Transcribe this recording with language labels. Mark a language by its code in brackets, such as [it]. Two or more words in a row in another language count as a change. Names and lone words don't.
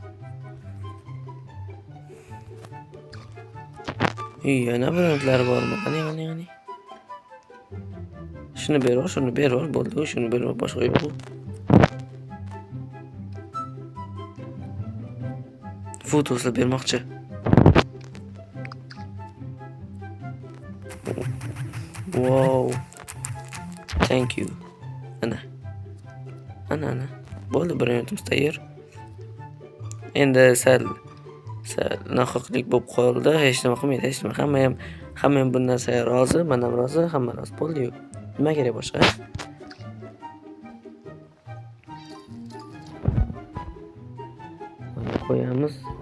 [uz] Yana birinchilar bormi? Qani. Shuni beror, bo'ldi. Shuni beror, boshqa yo'q. Fotoslar bermoqchi. Wow. [en] Thank you. [uz] Ana. Bo'ldi, birinchimiz tayyor. Endi sal nohaqlik bo'lib qoldi. Hech nima qilmaydi. Hamma ham bu narsaga rozi, men ham rozi, hamma rozi bo'ldi-yu. Nima kerak boshqa? Mana qo'yamiz.